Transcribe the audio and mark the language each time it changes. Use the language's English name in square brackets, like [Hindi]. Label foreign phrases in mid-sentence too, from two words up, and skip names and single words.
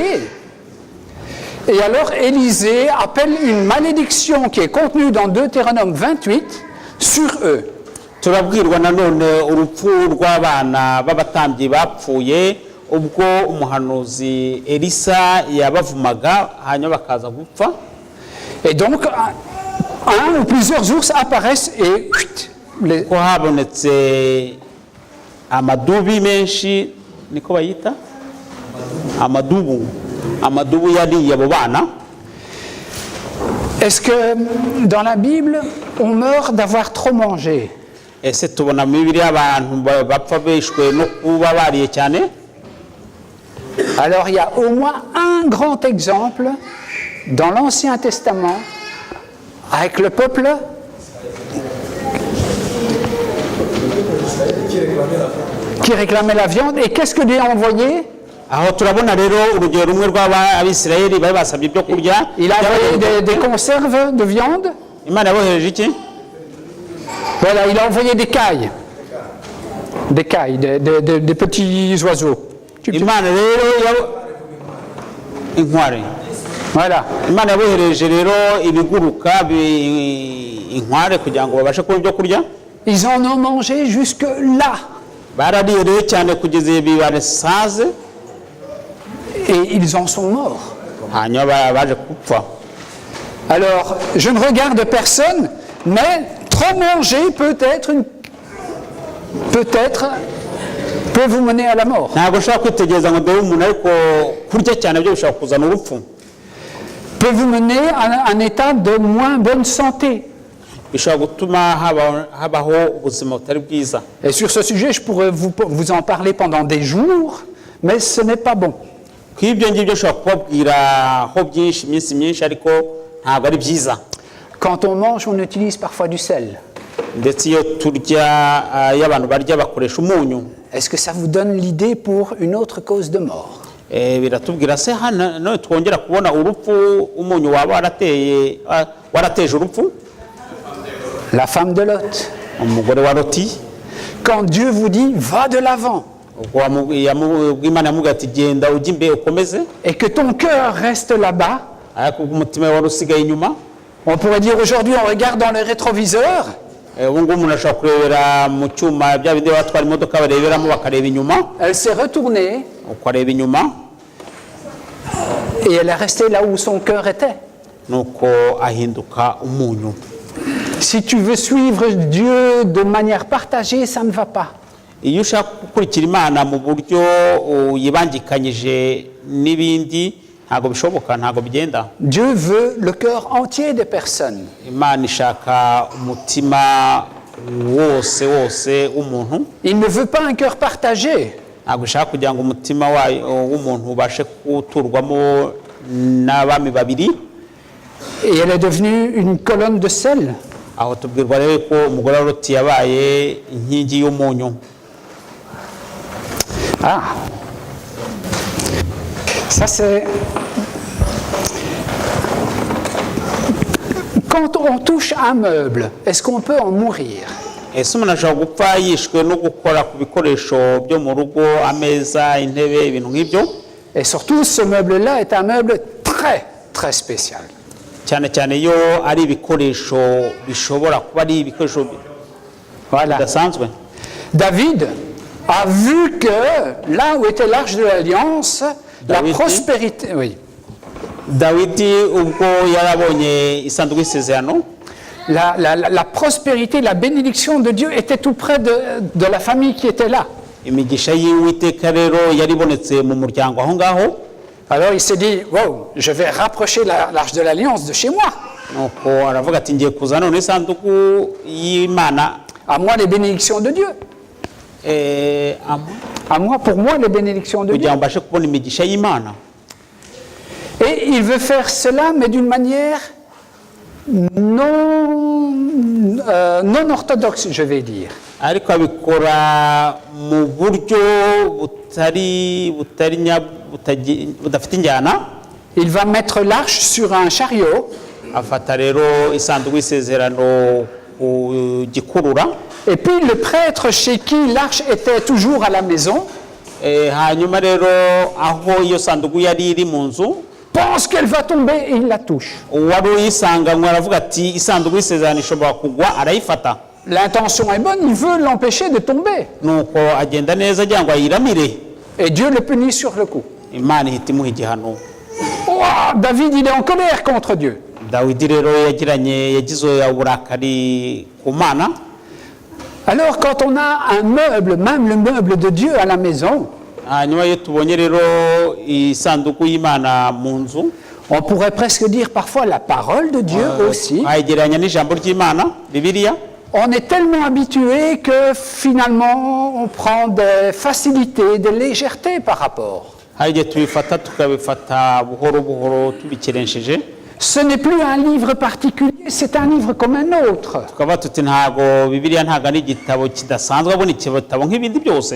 [French] Et alors, Élisée appelle une malédiction qui est contenue dans Deutéronome 28 sur eux. [Kinyarwanda] Turabwirwa nanone urupfu rw'abana b'abatambyi bapfuye ubwo umuhanuzi Elisa yabavumaga hanyuma bakaza gupfa. [French] Et donc, un ou plusieurs ours apparaissent et [Kinyarwanda] ko habonetse amadubi menshi niko bayita amadubu yariye abo bana. [French] Est-ce que dans la Bible, on meurt d'avoir trop mangé? [Kinyarwanda] Ese tubona mu Bibiliya abantu bapfa bishwe no kuba bariye cyane? [French] Alors il y a au moins un grand exemple dans l'Ancien Testament avec le peuple qui réclamait la viande. Et qu'est-ce que Dieu a envoyé? [Kinyarwanda] Aho turabona rero urugero rumwe rw'Abisirayeli bari basabye ibyo kurya. [French] Il a envoyé des conserves de viande. [Kinyarwanda] Imana yabohereje iki? [French] Voilà, il a envoyé des cailles, des petits oiseaux. [Kinyarwanda] Imana rero inkware. [French] Voilà. [Kinyarwanda] Imana yabohereje rero ibiguruka inkware kugira ngo babashe kubona ibyo kurya. [French] Ils en ont mangé jusque là. [Kinyarwanda] Barariye rero cyane kugeza bibasaze. [French] Et ils en sont morts. [Kinyarwanda] Hanyuma baje kupfa. [French] Alors, je ne regarde personne, mais trop manger peut-être peut vous mener à la mort. [Kinyarwanda] Ntabwo ushaka kwitegereza ngo dore umuntu ariko kurya cyane byo bishobora kuzana urupfu. [French] Peut vous mener à un état de moins bonne santé. [Kinyarwanda] Bishobora gutuma habaho ubuzima butari bwiza. [French] Et sur ce sujet, je pourrais vous en parler pendant des jours, mais ce n'est pas bon. [Kinyarwanda] Kw'ibyo ngibyo ushobora kubabwiraho byinshi iminsi myinshi ariko ntabwo ari byiza. [French] Quand on mange, on utilise parfois du sel. [Kinyarwanda] Ndetse iyo turya iyo abantu barya bakoresha umunyu. [French] Est-ce que ça vous donne l'idée pour une autre cause de mort? [Kinyarwanda] Biratubwira se hano twongera kubona urupfu umunyu waba warateje urupfu? [French] La femme de Lot. [Kinyarwanda] Umugore wa Loti. [French] Quand Dieu vous dit va de l'avant. [Kinyarwanda] Imana yamubwira ati genda ujye imbere ukomeze. [French] Et que ton cœur reste là-bas. [Kinyarwanda] Ariko umutima wari usigaye inyuma. [French] On pourrait dire aujourd'hui on regarde dans le rétroviseur. [Kinyarwanda] Ubu ngubu umuntu ashobora kurebera mu cyuma bya bindi batwara imodoka bareberamo bakareba inyuma. [French] Elle s'est retournée. [Kinyarwanda] Ukareba inyuma. [French] Et elle est restée là où son cœur était. [Kinyarwanda] Nuko ahinduka umunyu. [French] Si tu veux suivre Dieu de manière partagée, ça ne va pas. [Kinyarwanda] Iyo ushaka gukurikira Imana mu buryo uyibangikanyije n'ibindi ntabwo bishoboka, ntabwo bigenda. [French] Dieu veut le cœur entier des personnes. [Kinyarwanda] Imana ishaka umutima wose w'umuntu. [French] Il ne veut pas un cœur partagé. [Kinyarwanda] Ntabwo ishaka kugira ngo umutima w'umuntu ubashe guturwamo n'abami babiri. [French] Et elle est devenue une colonne de sel. [Kinyarwanda] Aho tubwirwa rero ko umugore wa Loti yabaye inkingi y'umunyu. [French] Ah, ça c'est... Quand on touche un meuble, est-ce qu'on peut en mourir? [Kinyarwanda] Ese umuntu ashobora gupfa yishwe no gukora ku bikoresho byo mu rugo, ameza, intebe, ibintu nk'ibyo? [French] Et surtout, ce meuble-là est un meuble très, très spécial. [Kinyarwanda] Cyane cyane iyo ari ibikoresho bishobora kuba ari ibikoresho bidasanzwe. [French] David a vu que là où était l'arche de l'alliance, la prospérité... Oui. [Kinyarwanda] Dawidi ubwo yarabonye isanduku y'isezerano, [French] la prospérité, la bénédiction de Dieu était tout près de la famille qui était là. [Kinyarwanda] imigisha y'Uwiteka rero yaribonetse mu muryango aho ngaho. [French] Alors il s'est dit, wow, je vais rapprocher l'arche de l'alliance de chez moi. [Kinyarwanda] Nuko aravuga ati ngiye kuzana none isanduku y'Imana. [French] À moi les bénédictions de Dieu. À moi, pour moi, les bénédictions de Dieu. Et il veut faire cela, mais d'une manière non orthodoxe, je vais dire. [Kinyarwanda] ariko abikora mu buryo budafite injyana. [French] Il va mettre l'arche sur un chariot. [Kinyarwanda] Afata rero isanduku y'isezerano ku gikurura. [French] Et puis le prêtre chez qui l'arche était toujours à la maison [Kinyarwanda] hanyuma rero aho iyo sanduku yari iri mu nzu [French] pense qu'elle va tomber et il la touche. [Kinyarwanda] uwari uyisanganywe aravuga ati isanduku y'isezerano ishobora kugwa, arayifata. [French] L'intention est bonne, il veut l'empêcher de tomber. [Kinyarwanda] Nuko agenda neza agira ngo ayiramire, [French] Et Dieu le punit sur le coup. [Kinyarwanda] Imana ihita imuha igihano. [French] Ouah, David, il est en colère contre Dieu. [Kinyarwanda] Dawidi rero yagize uburakari ku Mana. [French] Alors quand on a un meuble, même le meuble de Dieu à la maison, [Kinyarwanda] Hanyuma iyo tubonye rero isanduku y'Imana mu nzu, [French] on pourrait presque dire parfois la parole de Dieu aussi. [Kinyarwanda] ayegeranya n'ijambo ry'Imana, Bibiliya. [French] On est tellement habitué que finalement on prend des facilités, des légèretés par rapport. [Kinyarwanda] Hari igihe tubifata tukabifata buhoro buhoro tubikeresheje, [French] Ce n'est plus un livre particulier, c'est un livre comme un autre. [Kinyarwanda] tukaba tuti ntago Bibiliya ntago ari igitabo kidasanzwe, abona igitabo nk'ibindi byose.